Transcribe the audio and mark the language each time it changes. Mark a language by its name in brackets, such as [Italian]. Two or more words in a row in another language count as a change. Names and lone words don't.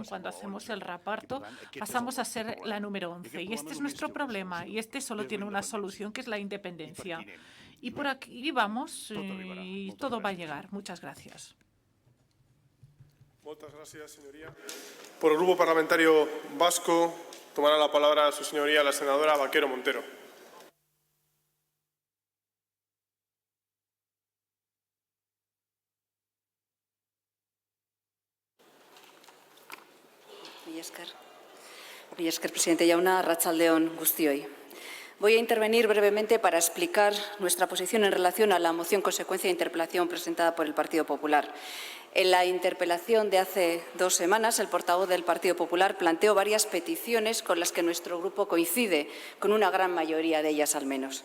[Spanish] Cuando hacemos el reparto, pasamos a ser la número 11 y este es nuestro problema y este solo tiene una solución, que es la independencia. Y por aquí vamos y todo va a llegar. Muchas gracias. Muchas gracias, señoría. Por el Grupo Parlamentario Vasco, tomará la palabra su señoría la senadora Vaquero Montero. [Basque] Mila esker, presidente Jauna, arratsaldeon guztioi. [Spanish] Voy a intervenir brevemente para explicar nuestra posición en relación a la moción consecuencia de interpelación presentada por el Partido Popular. En la interpelación de hace 2 semanas, el portavoz del Partido Popular planteó varias peticiones con las que nuestro grupo coincide, con una gran mayoría de ellas al menos.